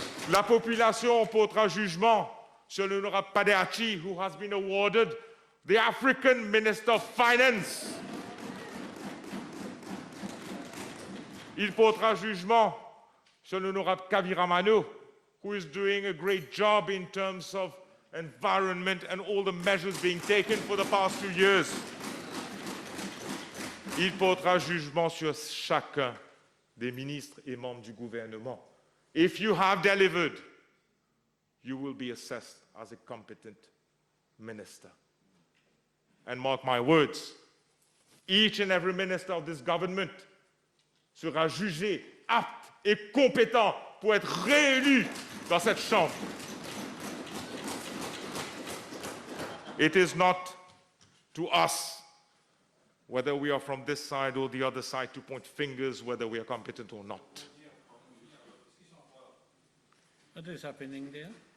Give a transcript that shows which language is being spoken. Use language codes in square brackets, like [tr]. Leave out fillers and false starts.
[fr] La population portera jugement sur l'honorable Padeachi, [en] who has been awarded the African Minister of Finance. [fr] Il portera jugement sur l'honorable Kaviramano, [en] who is doing a great job in terms of environment and all the measures being taken for the past 2 years. [fr] Il portera jugement sur chacun des ministres et membres du gouvernement. [en] If you have delivered, you will be assessed as a competent minister. And mark my words, Each and every minister of this government [fr] sera jugé apte et compétent pour être réélu dans cette chambre. [en] It is not to us, whether we are from this side or the other side, to point fingers whether we are competent or not. What is happening there?